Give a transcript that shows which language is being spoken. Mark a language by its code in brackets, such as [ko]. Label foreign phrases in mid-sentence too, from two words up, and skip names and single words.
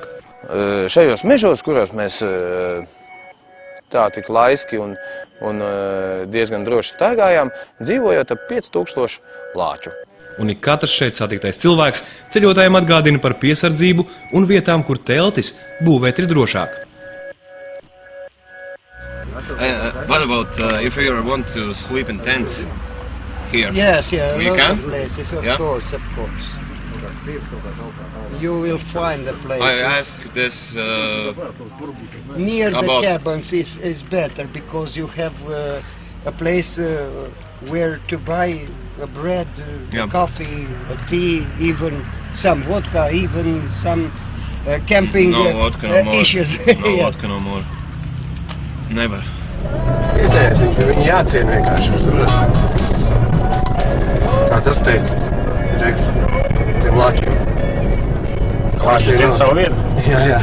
[lv] Šajos mežos, kuros mēs tā tik laiski un diezgan droši staigājām, dzīvojot ap 5000 lāču. Un ik katrs šeit satiktais cilvēks ceļotājiem atgādina par piesardzību un vietām, kur teltis būvēt ir drošāk. [en] What about if you want to sleep in tents here? Yes, You a lot can? of places, of Yeah? course. You will find the places. I asked this Near the about- cabins is better because you have a place where to buy bread, Yeah. coffee, tea, even some vodka, even some camping issues. Yeah. vodka, no more. [lv] Nevar. Vietējais, viņi jāciena vienkārši uzrunāt. Kā tas teica, Džeks, tiem lāčiem. Viņš zina savu vietu. Jā.